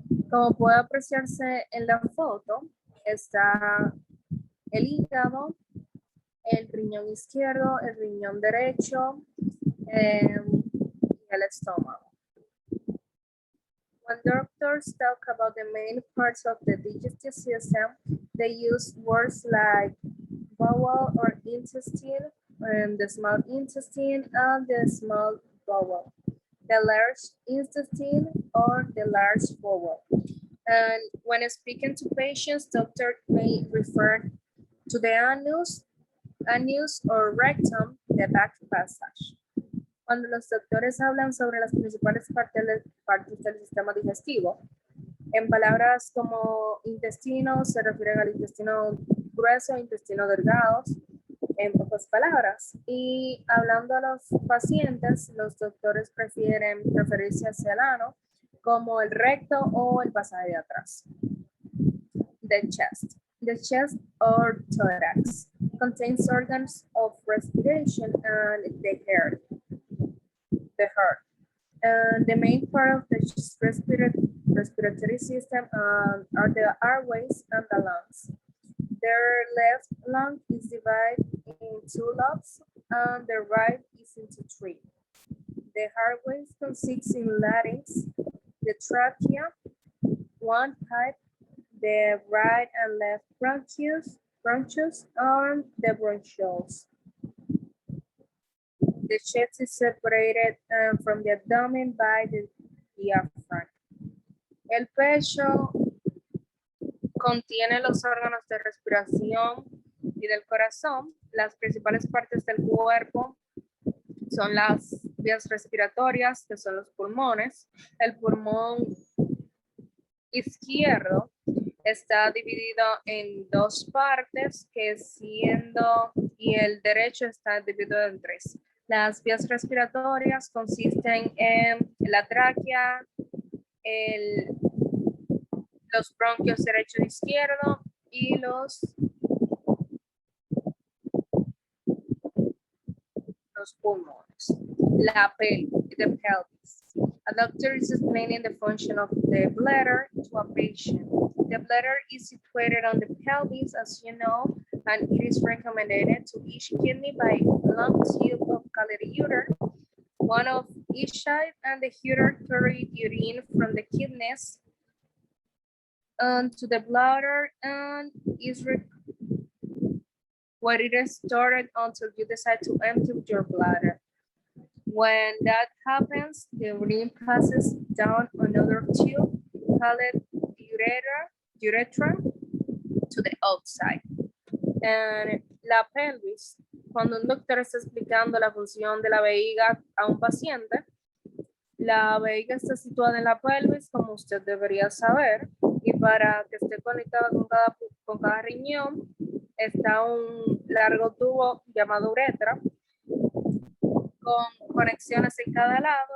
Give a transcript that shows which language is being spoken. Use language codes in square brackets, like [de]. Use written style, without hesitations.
[es] Como puede apreciarse en la foto, está el hígado, el riñón izquierdo, el riñón derecho y el estómago. [en] When doctors talk about the main parts of the digestive system, they use words like bowel or intestine, and the small intestine and the small bowel, the large intestine or the large bowel. And when speaking to patients, doctor may refer to the anus or rectum, the back passage. [es] Cuando los doctores hablan sobre las principales partes del sistema digestivo, en palabras como intestino se refieren al intestino grueso, intestino delgado, en pocas palabras. Y hablando a los pacientes, los doctores prefieren referirse hacia el ano como el recto o el pasaje de atrás. [en] The chest. The chest or thorax contains organs of respiration and the heart. The main part of the respiratory system are the airways and the lungs. Their left lung is divided in two lobes and the right is into three. The airways consists in larynx, the trachea, one pipe, the right and left bronchus, and the bronchioles. The chest is separated from the abdomen by the diaphragm. [es] El pecho contiene los órganos de respiración y del corazón. Las principales partes del cuerpo son las vías respiratorias, que son los pulmones. El pulmón izquierdo está dividido en dos partes, y el derecho está dividido en tres. Las vías respiratorias consisten en la tráquea, los bronquios derecho e izquierdo y los pulmones. La pelvis, [en] the pelvis. A doctor is explaining the function of the bladder to a patient. The bladder is situated on the pelvis, as you know, and it is recommended to each kidney by a long tube of called ureter, one of each side, and the ureter carry urine from the kidneys to the bladder and is where it is stored until you decide to empty your bladder. When that happens, the urine passes down another tube called urethra to the outside. [es] And la pelvis, cuando un doctor está explicando la función de la vejiga a un paciente, la vejiga está situada en la pelvis, como usted debería saber, y para que esté conectada con cada riñón, está un largo tubo llamado uretra, con conexiones en cada lado.